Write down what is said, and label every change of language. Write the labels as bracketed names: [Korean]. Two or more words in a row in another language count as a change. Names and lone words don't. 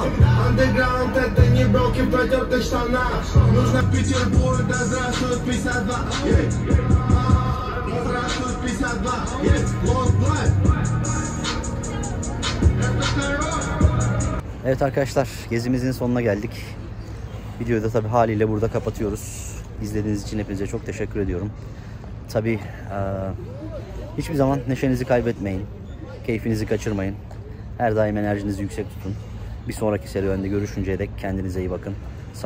[Russian] Андеграунд это не броки в протертых штанах. Нужно Петербург, да здравствует 52. Да здравствует 52. Lost Blood. Это второй. [Turkish] Evet arkadaşlar, gezimizin sonuna geldik. Videoyu da tabii haliyle burada kapatıyoruz. İzlediğiniz için hepinize çok teşekkür ediyorum. Tabii hiçbir zaman neşenizi kaybetmeyin. Keyfinizi kaçırmayın. Her daim enerjinizi yüksek tutun. Bir sonraki serüvende görüşünceye dek kendinize iyi bakın.